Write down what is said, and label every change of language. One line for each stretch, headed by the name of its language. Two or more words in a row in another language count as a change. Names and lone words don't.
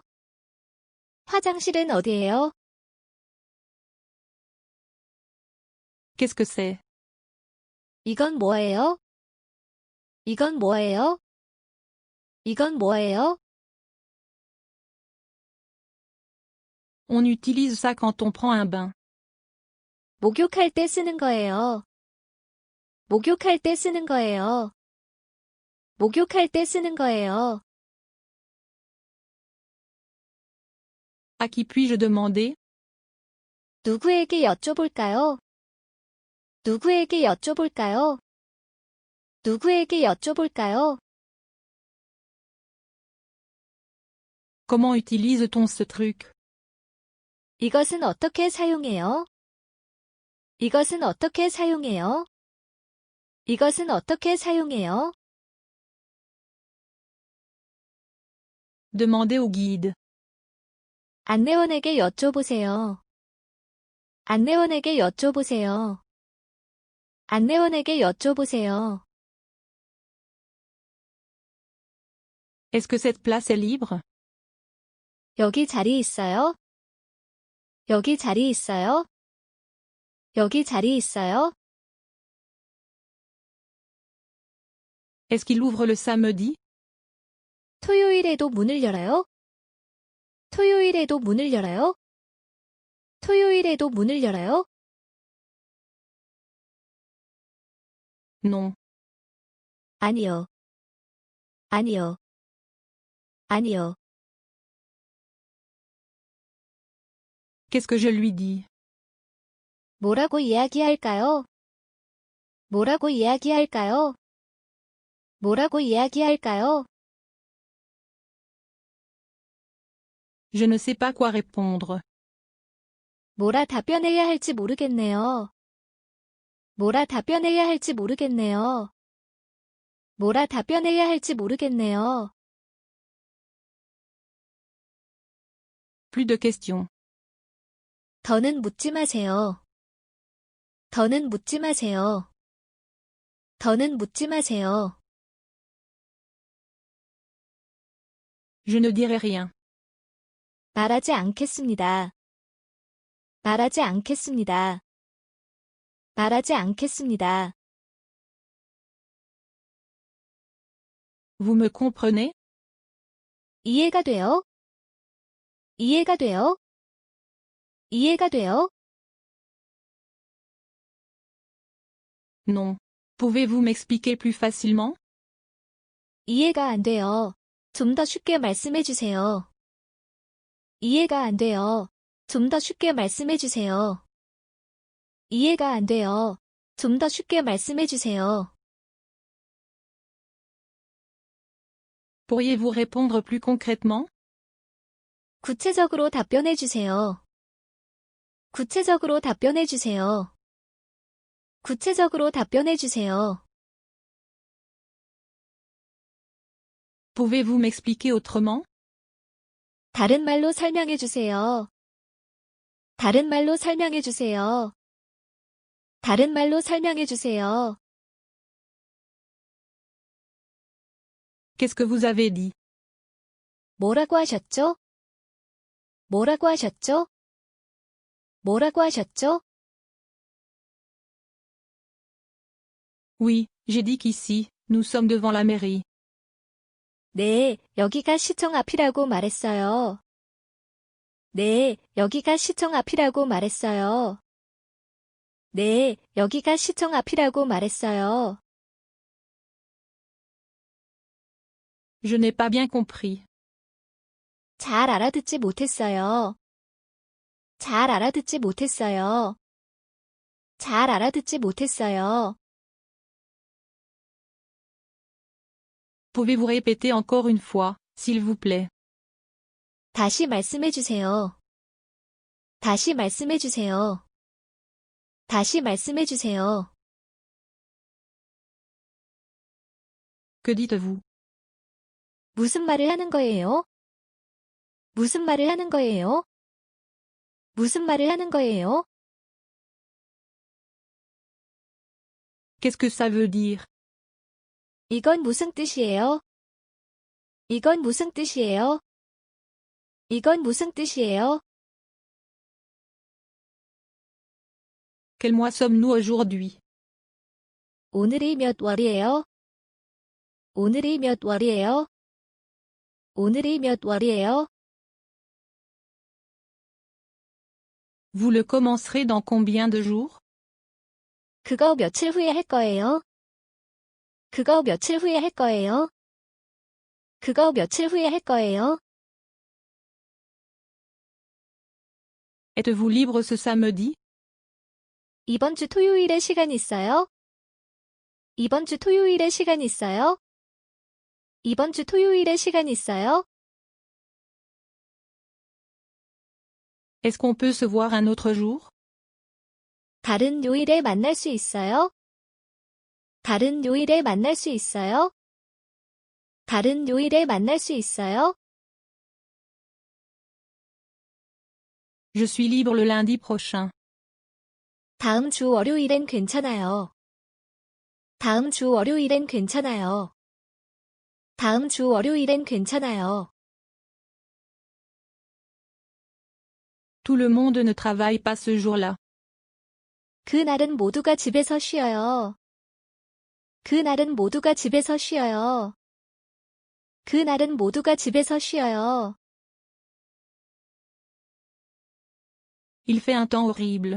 Korean: 화장실은 어디예요?
French: Qu'est-ce que c'est?
Korean: 이건 뭐예요? 이건 뭐예요? 이건 뭐예요?
French: On utilise ça quand on prend un bain.
Korean: 목욕할 때 쓰는 거예요. 목욕할 때 쓰는 거예요. 목욕할 때 쓰는 거예요.
French: À qui puis-je demander?
Korean: 누구에게 여쭤볼까요? 누구에게 여쭤볼까요? 누구에게 여쭤볼까요?
French: Comment utilise-t-on ce truc?
Korean: 이것은 어떻게 사용해요? 이것은 어떻게 사용해요? 이것은 어떻게 사용해요?
French: Demandez au guide.
Korean: 안내원에게 여쭤보세요. 안내원에게 여쭤보세요. 안내원에게 여쭤보세요.
French: Est-ce que cette place est libre?
Korean: 여기 자리 있어요? 여기 자리 있어요? 여기 자리 있어요?
French: Est-ce qu'il ouvre le samedi?
Korean: 토요일에도 문을 열어요? 토요일에도 문을 열어요? 토요일에도 문을 열어요?
French: Non.
Korean: 아니요. 아니요. 아니요.
French: Qu'est-ce que je lui dis?
Korean: 뭐라고 이야기할까요? 뭐라고 이야기할까요? 뭐라고 이야기할까요?
French: Je ne sais pas quoi répondre.
Korean: 뭐라 답변해야 할지 모르겠네요. 뭐라 답변해야 할지 모르겠네요. 뭐라 답변해야 할지 모르겠네요.
French: Plus de questions.
Korean: 더는 묻지 마세요. 더는 묻지 마세요. 더는 묻지 마세요.
French: Je ne dirai rien.
Korean: 말하지 않겠습니다. 말하지 않겠습니다. 말하지 않겠습니다.
French: Vous me comprenez?
Korean: 이해가 돼요? 이해가 돼요? 이해가 돼요?
French: Non. Pouvez-vous m'expliquer plus facilement?
Korean: 이해가 안 돼요. 좀 더 쉽게 말씀해 주세요. 이해가 안 돼요. 좀 더 쉽게 말씀해 주세요. 이해가 안 돼요. 좀 더 쉽게 말씀해 주세요.
French: Pourriez-vous répondre plus concrètement?
Korean: 구체적으로 답변해 주세요. 구체적으로 답변해 주세요. 구체적으로 답변해 주세요.
French: Pouvez-vous m'expliquer autrement?
Korean: 다른 말로 설명해 주세요. 다른 말로 설명해 주세요. 다른 말로 설명해 주세요.
French: Qu'est-ce que vous avez dit?
Korean: 뭐라고 하셨죠? 뭐라고 하셨죠? 뭐라고 하셨죠?
French: Oui, j'ai dit qu'ici, nous sommes devant la mairie.
Korean: 네, 여기가 시청 앞이라고 말했어요. 네, 여기가 시청 앞이라고 말했어요. 네, 여기가 시청 앞이라고 말했어요.
French: Je n'ai pas bien compris.
Korean: 잘 알아듣지 못했어요. 잘 알아듣지 못했어요. 잘 알아듣지 못했어요.
French: Pouvez-vous répéter encore une fois, s'il vous plaît?
Korean: 다시 말씀해 주세요. 다시 말씀해 주세요. 다시 말씀해 주세요.
French: Que dites-vous?
Korean: 무슨 말을 하는 거예요? 무슨 말을 하는 거예요? 무슨 말을 하는 거예요?
French: Qu'est-ce que ça veut dire?
Korean: 이건 무슨 뜻이에요? 이건 무슨 뜻이에요? 이건 무슨 뜻이에요?
French: Quel mois sommes-nous aujourd'hui?
Korean: 오늘이 몇 월이에요? 오늘이 몇 월이에요? 오늘이 몇 월이에요?
French: Vous le commencerez dans combien de jours?
Korean: 그거 며칠 후에 할 거예요? 그거 며칠 후에 할 거예요? 그거 며칠 후에 할 거예요?
French: Êtes-vous libre ce samedi?
Korean: 이번 주 토요일에 시간 있어요? 이번 주 토요일에 시간 있어요? 이번 주 토요일에 시간 있어요?
French: Est-ce qu'on peut se voir un autre jour?
Korean: 다른 요일에 만날 수 있어요? 다른 요일에 만날 수 있어요? 다른 요일에 만날 수 있어요?
French: Je suis libre le lundi prochain.
Korean: 다음 주 월요일엔 괜찮아요. 다음 주 월요일엔 괜찮아요. 다음 주 월요일엔 괜찮아요.
French: Tout le monde ne travaille pas ce jour-là.
Korean: 그날은 모두가 집에서 쉬어요. 그날은 모두가 집에서 쉬어요. 그날은 모두가 집에서 쉬어요.
French: Il fait un temps horrible.